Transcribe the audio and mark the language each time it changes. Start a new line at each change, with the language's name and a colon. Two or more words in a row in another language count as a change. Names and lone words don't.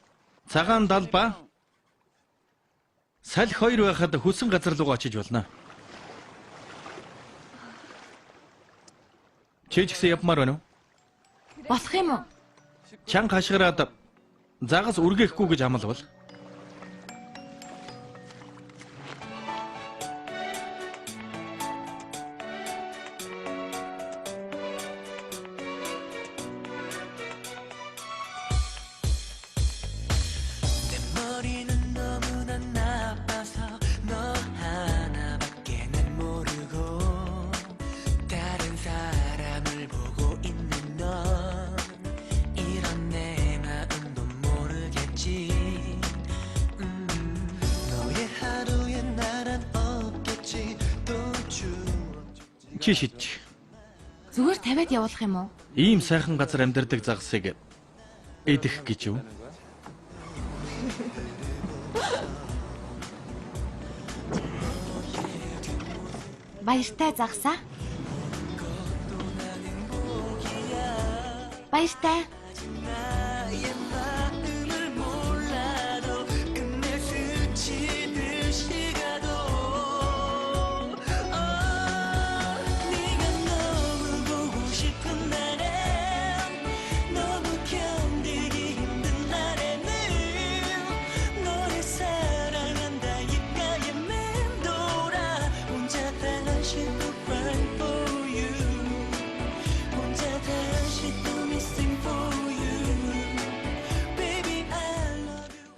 Mongolian: Цагаан далба. Салхи хоёр байхад хүсэн газар руу очиж болно. Чи ч гэсэн явмаар байна уу? Болох юм уу? Чанга хашгираад загас үргээхгүй гэж амлавал.
Korean: 내 머리는 너무나 나빠서 너 하나밖에 난 모르고 다른 사람을 보고 있는 넌 이런 내 마음도 모르겠지 너의 하루에 나란 없겠지 또 추억
Mongolian: Чи шидчих. Зүгээр тавиад явуулах юм уу? Ийм сайхан газар амьдардаг загсыг идэх гэж юу? Баяртай загсаа. Баяртай.
Korean: 나의 마음을 몰라도 끝내 스치듯이 가도 네가 너무 보고 싶은 날엔 너무 견디기 힘든 날에는 너를 사랑한다 입가에 맴돌아 혼자 다시 또
English: cry for you
Korean: 혼자 다시 또
English: missing for you baby I love you